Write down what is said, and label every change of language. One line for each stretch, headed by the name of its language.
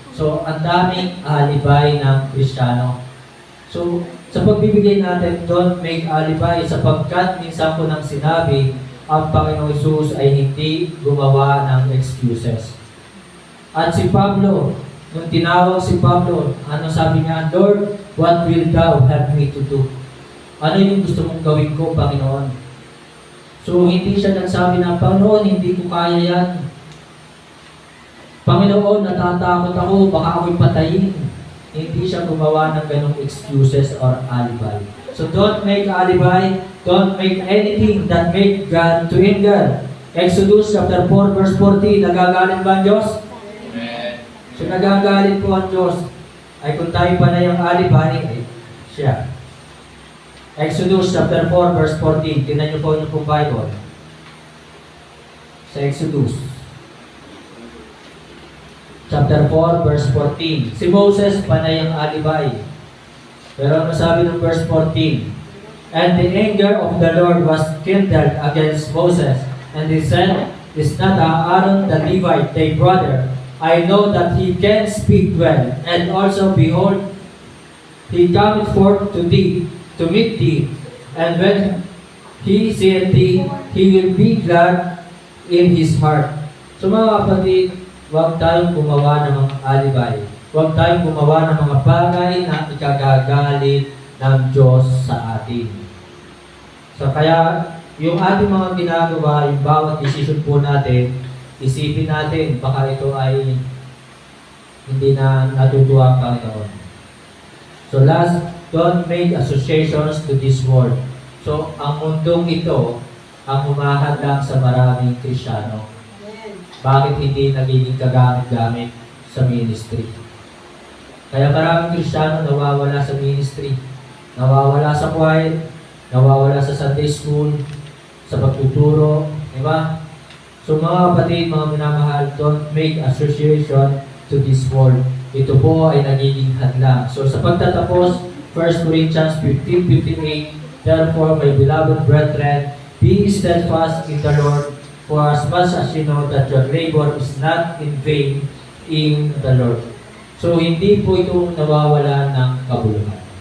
Filipino: So, ang daming alibay ng Kristiyano. So, sa pagbibigay natin,
English: don't make alibi
Filipino: sapagkat minsan ko nang sinabi, ang Panginoong Hesus ay hindi gumawa ng excuses. At si Pablo, nung tinawag si Pablo, ano sabi niya?
English: Lord, what will thou have me to do?
Filipino: Ano yung gusto mong gawin ko, Panginoon? So, hindi siya nagsabi na, Panginoon, hindi ko kaya yan. Panginoon, natatakot ako, baka ako'y patayin. Hindi siya gumawa ng ganong excuses or alibi.
English: So, don't make alibi. Don't make anything that make God to anger.
Filipino: Exodus chapter 4, verse 14, nagagalit ba ang Diyos? So nagagalit po ang Diyos. Ay kung tayo pa na yung alibi, ay siya. Exodus chapter 4, verse 14. Tingnan niyo po yung Bible. Sa Exodus. Chapter 4, verse 14. Si Moses pa na yung alibi. Pero ano sabi ng verse 14?
English: And the anger of the Lord was kindled against Moses. And he said, is not Aaron the Levite, thy brother? I know that he can speak well, and also behold, he cometh forth to thee, to meet thee, and when he seeth thee, he will be glad in his heart.
Filipino: So mga kapatid, huwag tayong gumawa ng mga alibay. Huwag tayong gumawa ng mga bagay na ikagagalit ng Diyos sa atin. So kaya, yung ating mga ginagawa, yung bawat decision po natin, isipin natin, baka ito ay hindi na natutuwa ang Panginoon.
English: So last, don't make associations to this world.
Filipino: So, ang mundong ito, ang humahadlang sa maraming Kristiyano. Bakit hindi nagiging kagamit-gamit sa ministry? Kaya maraming Kristiyano nawawala sa ministry, nawawala sa choir, nawawala sa Sunday school, sa pagtuturo, di ba? So mga kapatid, mga minamahal,
English: don't make association to this world.
Filipino: Ito po ay nagiging hadlang. So sa pagtatapos,
English: 1 Corinthians 15:58, therefore, my beloved brethren, be steadfast in the Lord, for as much as you know that your labor is not in vain in the Lord.
Filipino: So hindi po ito nawawala ng kabuluhan.